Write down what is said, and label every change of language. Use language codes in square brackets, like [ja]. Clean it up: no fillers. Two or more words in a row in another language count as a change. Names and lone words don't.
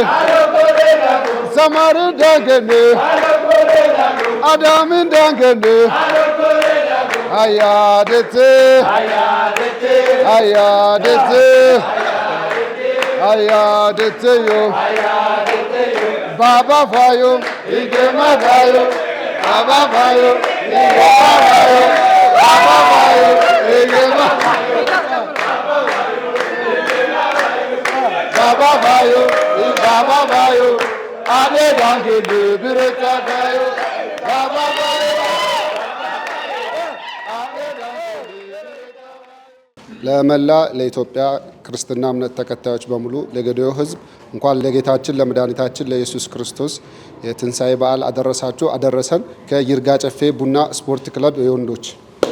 [drs] ሰማሪን ዳንጌሌ አዳምን ዳንጌሌ አያደቴ አያደቴዮ ባባ ፋዮ ይገማጋዮ ባባ ፋዮ ይገማጋዮ ባባ ፋዮ ይገማጋዮ ባባ ፋዮ አኔ ዳንጌሌ ቢረታጋዮ ባባ [am] ለመላ ለኢትዮጵያ ክርስትና እምነት ተከታዮች በሙሉ ለገዲዮ ሕዝብ እንኳን ለጌታችን ለመድኃኒታችን ለኢየሱስ ክርስቶስ የትንሣኤ በዓል አደረሳችሁ አደረሰን። ከይርጋ ጨፌ ቡና ስፖርት ክለብ የወንዶች